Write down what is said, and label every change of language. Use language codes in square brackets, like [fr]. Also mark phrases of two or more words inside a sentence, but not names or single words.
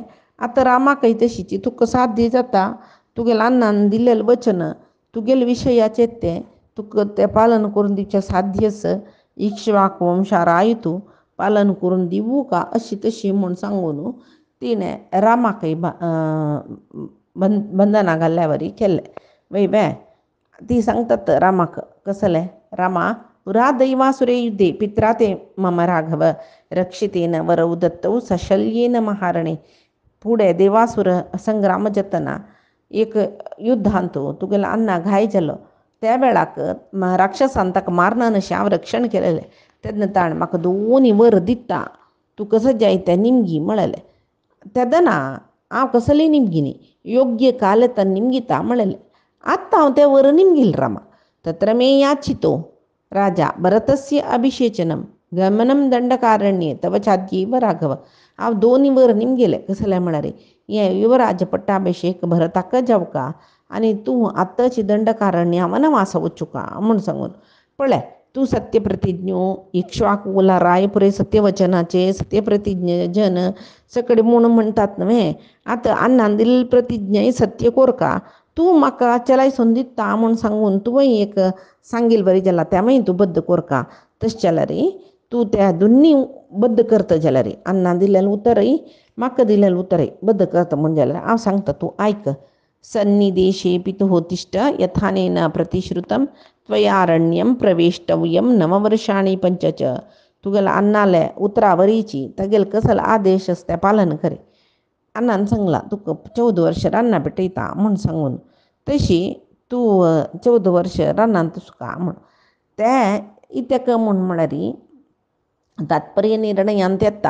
[kok] आतां रामाकय तशीची तुका साध्य जाता तुगेलें अन्नान दिल्लें वचन तुगेले विशयाचें तें तुका तें पालन करून दिवचें साध्य आसा. इक्ष्वाकू वंशाराय तूं पालन करून दिवू का अशी तशी म्हूण सांगून तिणें रामाकय बंधना घाल्ल्या वरी केल्लें. वय ती सांगतात रामाक कसलें [sa] रामा पुरा दैवासुरे युद्धे पित्रा ते मम राघव रक्षितेन वरौ दत्तौ सशल्येन महारणे. [kok] फुडें देवासुर संग्राम जातना एक युद्धांत तुगेलो अण्णा घाय जालो त्या वेळाक राक्षसान ताका मारना अशें हांव रक्षण केलेलें तेन्ना ताणें म्हाका दोनी वर दिता तूं कसो जाय तें निमगी म्हळेलें. तेदना हांव कसलेय निमगिनी योग्य काल तें निमगिता म्हळेलें. आत्तां हांव तें वर निमगिल रामा. [sa] तत्र मे याचितो राजा भरतस्य अभिषेचनम गमनम दंडकारण्ये तव चाद्यैव राघव. [kok] हांव दोनी वर निमगेलें कसलें म्हळ्यार हें युवराज पट्टाभिषेक भरताक जावका आनी तूं आत्ताची दंडकारण्या वनवास वचूं का म्हूण सांगून पळय तूं सत्यप्रतिज्ञो इक्ष्वाकुला रायपुरे सत्यवचनाचे सत्यप्रतिज्ञ जन सकड म्हूण म्हणटात न्हय. आतां अन्नान दिल्ली प्रतिज्ञा सत्य कोर का तूं म्हाका चलायसून दिता म्हूण सांगून तुवें एक सांगिल बरी जाल्यार त्या मागीर तूं बद्द कोर का. तशें जाल्यार तूं त्या दोनी बद्द करता जाल्यार अन्नान दिल्लेलें उतरय म्हाका दिल्लेलें उतरय बद्द करता म्हूण जाल्यार हांव सांगता तूं आयक. [sa] सन्निदेशे पितुः तिष्ठ यथानेन प्रतिश्रुतं त्वयारण्यं प्रवेष्टव्यं नववर्षाणि पंचच. [kok] तुगेल्या अन्नाले उतरा वरीची तेगेले कसले आदेश आसा तें पालन करे. अन्नान सांगलां तुका 14 वर्ष रान्ना पेटयता म्हूण सांगून तशी तूं 14 वर्ष रान्नान तुका म्हूण तें इतक म्हूण म्हळ्यार तात्पर्य निर्णयांत येता.